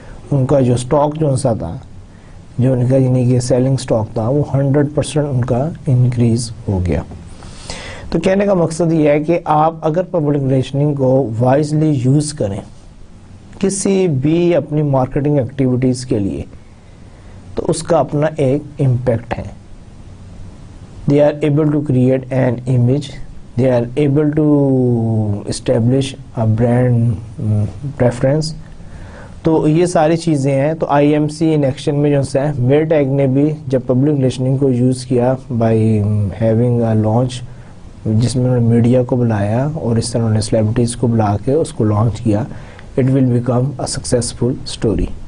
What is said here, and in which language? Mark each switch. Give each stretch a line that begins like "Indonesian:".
Urdu: ان کا جو اسٹاک جو سا تھا, جو ان کا یعنی کہ سیلنگ اسٹاک تھا, وہ 100% ان کا انکریز ہو گیا. تو کہنے کا مقصد یہ ہے کہ آپ اگر پبلک ریلیشننگ کو وائزلی یوز کریں کسی بھی اپنی مارکیٹنگ ایکٹیویٹیز کے لیے تو اس کا اپنا ایک امپیکٹ ہے.
English: They are able to create an image, they are able to establish a brand preference.
Urdu: تو یہ ساری چیزیں ہیں. تو I M C in action میں جو ہے میرٹیک نے بھی جب پبلک ریلیشننگ کو یوز کیا
English: by having a launch
Urdu: جس میں انہوں نے میڈیا کو بلایا اور اس طرح انہوں نے سیلیبریٹیز کو بلا کے اس کو لانچ کیا,
English: It will become a successful story.